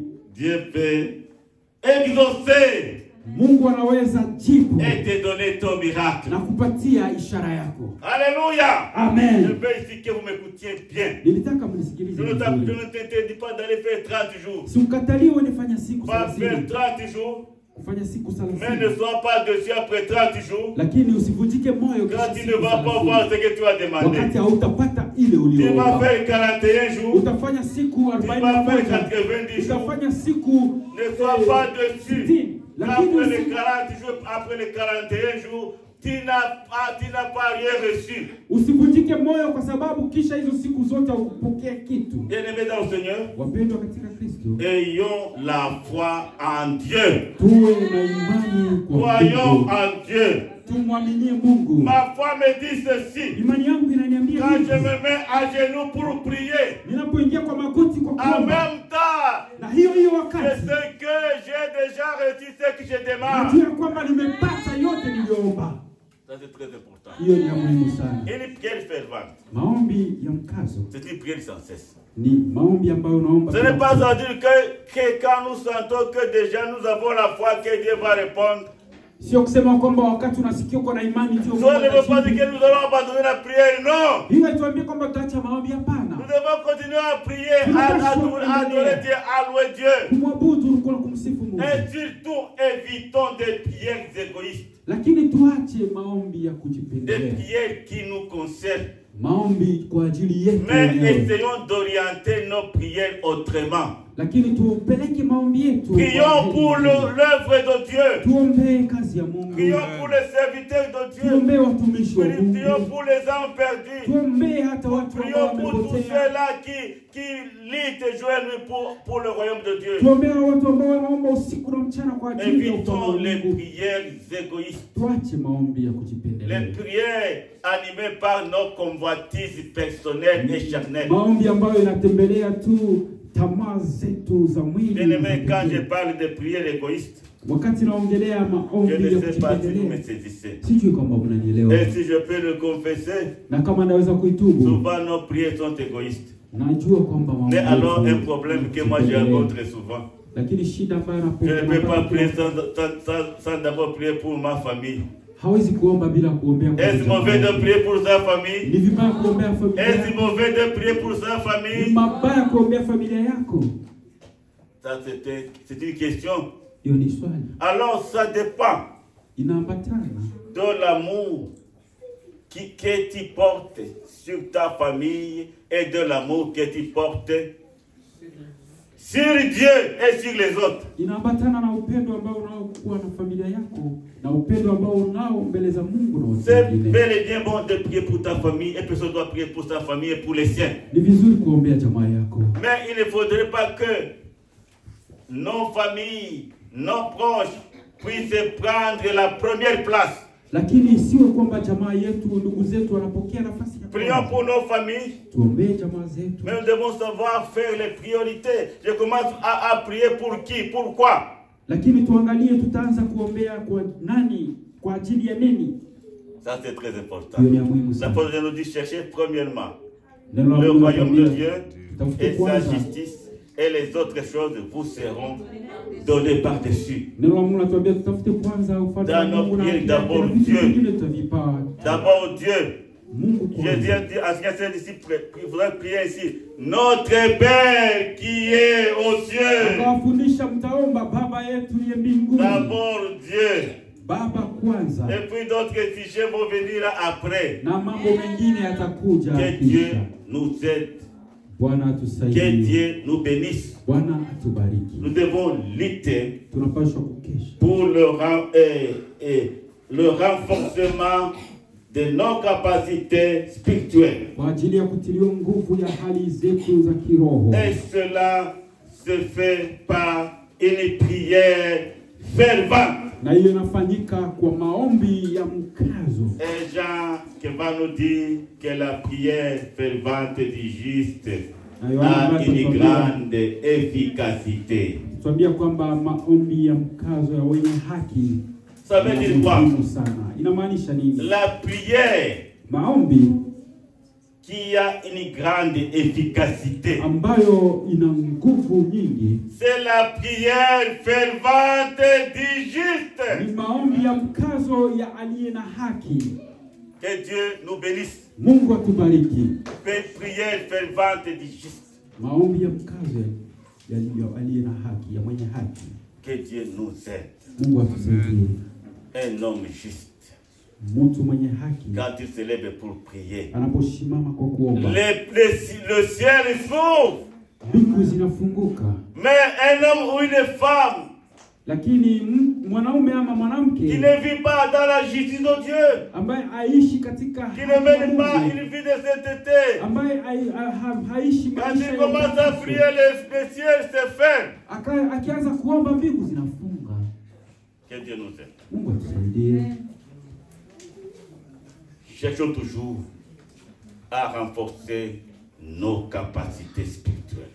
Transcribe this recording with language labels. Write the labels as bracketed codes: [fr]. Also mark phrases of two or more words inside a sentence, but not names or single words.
[fr] Dieu peut exaucer [sw] Mungu anaweza jibu [fr] et te donner ton miracle. [sw] na kupatia ishara yako. [fr] Alléluia. Je Amen. veux ici que vous m'écoutiez bien. [sw] Nilitaka mnisikilize [fr] Je ne [sw] vizuri. [fr] t'interdis pas d'aller faire 30 jours. [sw] Sikukataliwe nifanya siku [fr] Va faire 30, 30 jours, [sw] kufanya siku [fr] mais ne 30, sois pas dessus après 30 jours. [sw] lakini usivunjike moyo [fr] Quand [sw] kisha [fr] tu [sw] siku [fr] ne vas pas voir 30. ce que tu as demandé. [sw] Wakati hautapata ile [fr] Tu vas [sw] uliyoomba. [fr] faire 41 jours. [sw] Utafanya siku [fr] Tu vas faire 41, 90 jours. [sw] utafanya siku [fr] Ne sois pas dessus. [sw] 60. Lakini [fr] Après les 40 jours, après les 41 jours, tu n'as pas rien reçu. [sw] usivunjike moyo kwa sababu kisha hizo siku zote hukupokea kitu. [fr] Bien-aimés dans le Seigneur, [sw] Wapendwa katika Kristo, [fr] ayons la foi en Dieu. [sw] tuwe na imani kwa [fr] Croyons [sw] Mungu. [fr] en Dieu. [sw] Tumwaminie Mungu. [fr] Ma foi me dit ceci. [sw] Imani yangu inaniambia [fr] Quand [sw] hivi. [fr] je me mets à genoux pour prier, [sw] Ninapoingia kwa magoti kwa [fr] en [sw] kuomba, [fr] même temps, [sw] na hiyo [fr] je [sw] wakati [fr] sais que j'ai déjà reçu ce que je demande. [sw] najua kwamba nimepata yote niliyoomba. [fr] Ça c'est très important. [sw] Hiyo ni ya muhimu sana. [fr] Une prière fervente, [sw] Maombi ya mkazo [fr] c'est une prière sans cesse. [sw] ni maombi ambayo unaomba. [fr] Ce n'est pas à dire que quand nous sentons que déjà nous avons la foi que Dieu va répondre, [sw] Sio kusema kwamba wakati unasikia uko na imani ndio Mungu [fr] ça ne veut pas dire [sw] atajibu. [fr] que nous allons abandonner la prière, non. [sw] Hiyo haituambie kwamba tutaacha maombi, [fr] Nous [sw] hapana. [fr] devons continuer à prier, à adorer Dieu, à louer Dieu. [sw] Kumwabudu na kumsifu Mungu. [fr] Et surtout, évitons des prières égoïstes, [sw] Lakini tuache maombi ya [fr] des [sw] kujipendelea. [fr] prières qui nous concernent. [sw] Maombi kwa ajili yetu [fr] Mais [sw] wenyewe. [fr] essayons d'orienter nos prières autrement. [sw] Lakini tupeleke maombi yetu. [fr] Prions pour l'œuvre de Dieu. [sw] Tuombee kazi ya Mungu. [fr] Prions pour les serviteurs de Dieu. [sw] Tuombee watumishi wa [fr] Prions [sw] Mungu. [fr] pour les âmes perdues. [sw] Tuombee hata watu ambao [fr] Prions pour tous [sw] wamepotea. [fr] ceux-là qui luttent jour et nuit pour le royaume de Dieu. [sw] Tuombee watu ambao wanaomba usiku na mchana kwa ajili ya ufalme [fr] Évitons [sw] wa [fr] les [sw] Mungu. [fr] prières égoïstes. [sw] Tuache maombi ya [fr] Les [sw] kujipendelea. [fr] prières animées par nos convoitises personnelles et charnelles. [sw] Maombi ambayo inatembelea tu tamaa zetu za mwili. [fr] Bien-aimés, quand je parle de prières égoïstes, [sw] Wakati naongelea [fr] je [sw] maombi ya [fr] ne sais pas si vous me [sw] kujipendelea, [fr] saisissez. [sw] sijui kwamba mnanielewa. [fr] Et si je peux le confesser, [sw] Na kama naweza kuitubu, [fr] souvent nos prières sont égoïstes. [sw] najua kwamba maombi [fr] Mais alors un [sw] yetu [fr] problème que moi je [sw] kujipendelea. [fr] rencontre souvent. [sw] Lakini shida ambayo [fr] Je ne peux pas [sw] napata, [fr] prier sans d'abord prier pour ma famille. [sw] hawezi kuomba bila kuombea kwa [fr] Est-ce mauvais de [sw] jamaa. [fr] prier pour sa famille? [sw] Ni vibaya kuombea familia [fr] Est-ce [sw] yako. [fr] mauvais de prier pour sa [sw] Ni [fr] famille? [sw] mabaya kuombea familia yako. [fr] Ça c'est une question. [sw] Hiyo ni swali. [fr] Alors ça dépend [sw] Inaambatana [fr] de l'amour que tu portes sur ta famille et de l'amour que tu portes sur Dieu et sur les autres. [sw] inaambatana na upendo ambao unaokuwa na familia yako na upendo ambao unao mbele za Mungu na watu [fr] C'est [sw] wengine. [fr] bel et bien bon de prier pour ta famille et personne doit prier pour sa famille et pour les siens. [sw] Ni vizuri kuombea jamaa yako, [fr] Mais il ne faudrait pas que nos familles, nos proches puissent prendre la première place. [sw] lakini isiwe kwamba jamaa yetu, ndugu zetu wanapokea nafasi ya [fr] Prions [sw] kwanza. [fr] pour nos familles, [sw] Tuombee jamaa zetu, [fr] mais nous devons savoir faire les priorités. Je commence à prier pour qui, pourquoi. [sw] lakini tuangalie tutaanza kuombea kwa nani, kwa ajili ya nini. [fr] Ça c'est très important. [sw] Hiyo ni ya muhimu [fr] La [sw] sana. [fr] parole de Dieu nous dit chercher premièrement [sw] Neno la [fr] le [sw] Mungu [fr] royaume de [sw] linatuambia, [fr] Dieu [sw] tutafute [fr] et sa [sw] kwanza. [fr] justice, et les autres choses vous seront données par-dessus. [sw] Neno la Mungu linatuambia tutafute kwanza ufalme wa [fr] Dans nos [sw] Mungu na [fr] prières, [sw] haki yake, [fr] d'abord [sw] na vitu [fr] Dieu. [sw] vingine tutavipata. [fr] D'abord Dieu. [sw] Mungu [fr] Jésus a [sw] kwanza. [fr] dit à ce que ici, il faudra prier ici. Notre Père qui est aux cieux. [sw] Akawafundisha mtaomba Baba yetu liye mbinguni. [fr] D'abord Dieu. [sw] Baba kwanza. [fr] Et puis d'autres sujets vont venir après. [sw] Na mambo mengine yatakuja [fr] Que Dieu [sw] kisha. [fr] nous aide. [sw] Bwana [fr] Que [sw] atusaidie. [fr] Dieu nous bénisse. [sw] Bwana atubariki. [fr] Nous devons lutter [sw] Tunapaswa kukesha [fr] pour le renforcement de nos capacités spirituelles. [sw] kwa ajili ya kutiliwa nguvu ya hali zetu za kiroho. [fr] Et cela se fait par une prière fervente. [sw] Na hiyo inafanyika kwa maombi ya mkazo. [fr] Et Jean qui va nous dire que la prière fervente du juste a une grande efficacité. [sw] Tuambia kwamba maombi ya mkazo ya wenye haki. [fr] Ça veut dire quoi? [sw] Sana. Inamaanisha nini? [fr] La prière [sw] maombi [fr] qui a une grande efficacité, [sw] ambayo ina nguvu nyingi, [fr] c'est la prière fervente du juste. [sw] Ni maombi ya mkazo ya aliye na haki. [fr] Que Dieu nous bénisse. [sw] Mungu atubariki. [fr] Prière fervente du juste. [sw] Maombi ya mkazo ya aliye na haki, ya mwenye haki. [fr] Que Dieu nous aide. [sw] Mungu atusaidie. [fr] Un homme juste, [sw] mtu mwenye haki, [fr] quand il se lève pour prier, [sw] anaposimama kwa kuomba, [fr] le ciel s'ouvre. [sw] Mbingu zinafunguka. [fr] Mais un homme ou une femme [sw] lakini mwanaume ama mwanamke [fr] qui ne vit pas dans la justice de Dieu, [sw] ambaye aishi katika [fr] qui ne mène pas une vie de sainteté, [sw] ambaye haishi [fr] quand il commence à prier, le ciel se ferme. [sw] Akianza kuomba mbingu zinafunga. [fr] Que Dieu nous aide. [sw] Mungu atusaidie. [fr] Cherchons toujours à renforcer nos capacités spirituelles.